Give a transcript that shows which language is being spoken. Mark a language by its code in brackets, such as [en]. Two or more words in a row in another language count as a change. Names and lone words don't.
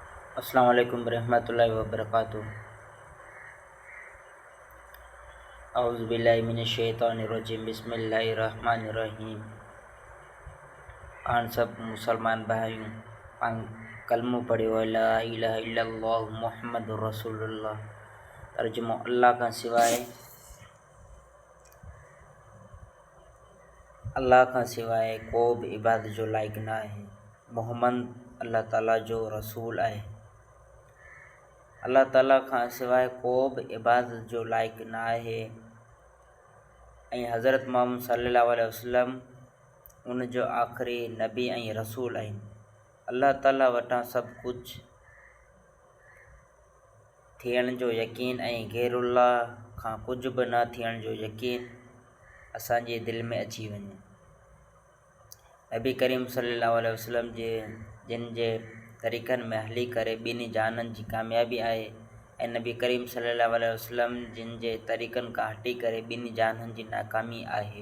[ar] السلام عليكم ورحمة الله وبركاته. أعوذ بالله من الشيطان الرجيم. بسم الله الرحمن الرحيم. [sd] पाण सब मुसलमान भाइयों, पाण कलमो पढ़ियो [ar] لا إله إلا الله محمد رسول الله. [sd] तर्जुमो अल्लाह खां सिवाइ को बि इबादत जो लाइक़ न आहे। मुहम्मद अल्लाह ताला जो रसूल आहे। अल्लाह ताला खां सिवाइ को बि इबादत जो लाइक़ न आहे ऐं हज़रत मुहम्मद [ar] صلى الله عليه وسلم [sd] उन जो आख़िरी नबी ऐं रसूल आहिनि। अल्लाह ताला वटां सभु कुझु थियण जो यकीन ऐं गैरुल्लाह खां कुझु बि न थियण जो यकीन असांजे दिलि में अची वञे। नबी करीम [ar] صلى الله عليه وسلم [sd] जिन जे तरीक़नि में हली करे ॿिनी जाननि जी कामयाबी आहे ऐं नबी करीम [ar] صلى الله عليه وسلم [sd] जिन जे तरीक़नि खां हटी करे ॿिनी जाननि जी नाकामी आहे।